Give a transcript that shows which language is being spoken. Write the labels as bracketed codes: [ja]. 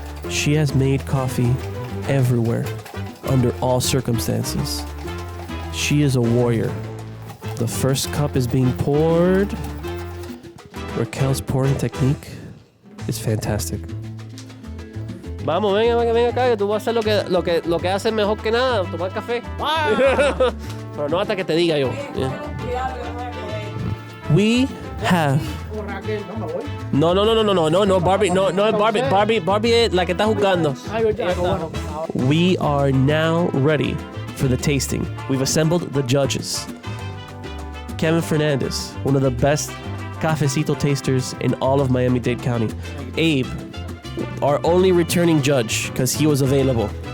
[en] She has made coffee everywhere, under all circumstances. She is a warrior. The first cup is being poured. Raquel's pouring technique is fantastic. [es] Vamos, venga acá, que tú vas a hacer lo que haces mejor que nada, tomar café. Pero no hasta que te diga yo. Yeah. [en] We have... [es] No, Barbie, Barbie es la que está jugando. [en] We are now ready for the tasting. We've assembled the judges. Kevin Fernandez, one of the best Cafecito tasters in all of Miami-Dade County. Abe, our only returning judge, because he was available.